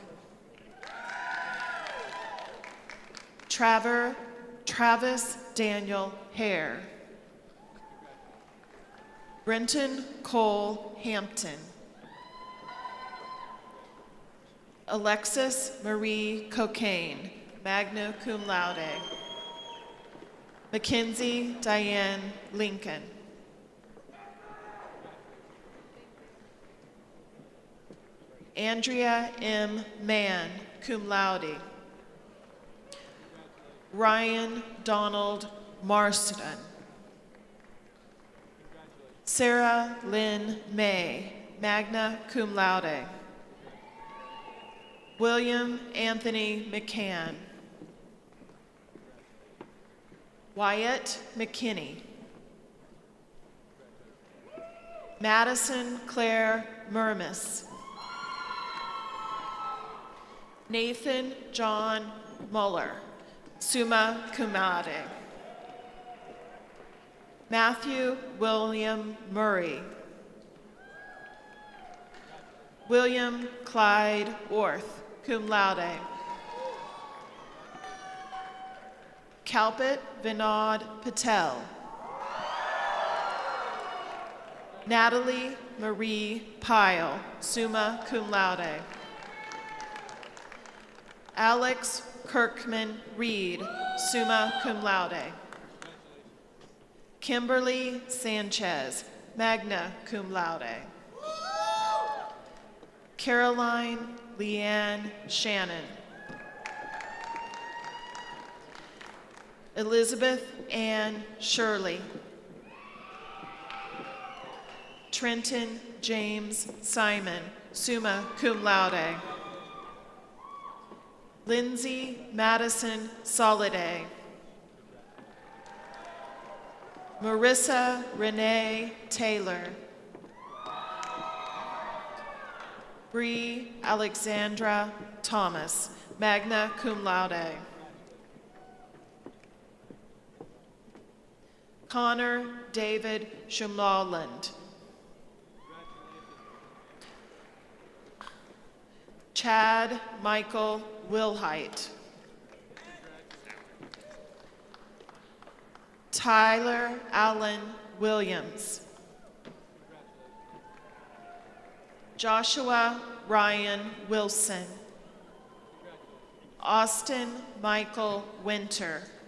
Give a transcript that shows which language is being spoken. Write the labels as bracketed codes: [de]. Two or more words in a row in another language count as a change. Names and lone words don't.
[en] Travis Daniel Hare. Brenton Cole Hampton. Alexis Marie Cocaine, [la] magna cum laude. [en] Mackenzie Diane Lincoln. Andrea M. [la] Mann, cum laude. [en] Ryan Donald Marston. Sarah Lynn May, [la] magna cum laude. [en] William Anthony McCann. Wyatt McKinney. Madison Claire Murmis. Nathan John Muller, [la] summa cum laude. [en] Matthew William Murray. William Clyde Orth, [la] cum laude. [en] Kalpit Vinod Patel. Natalie Marie Pyle, [la] summa cum laude. [en] Alex Kirkman Reed, [la] summa cum laude. [en] Kimberly Sanchez, [la] magna cum laude. [en] Caroline Leanne Shannon. Elizabeth Ann Shirley. Trenton James Simon, [la] summa cum laude. [en] Lindsay Madison Soliday. Marissa Renee Taylor. Bree Alexandra Thomas, [la] magna cum laude. [en] Connor David Shumlaland. Chad Michael Wilhite. Tyler Allen Williams. Joshua Ryan Wilson. Austin Michael Winter.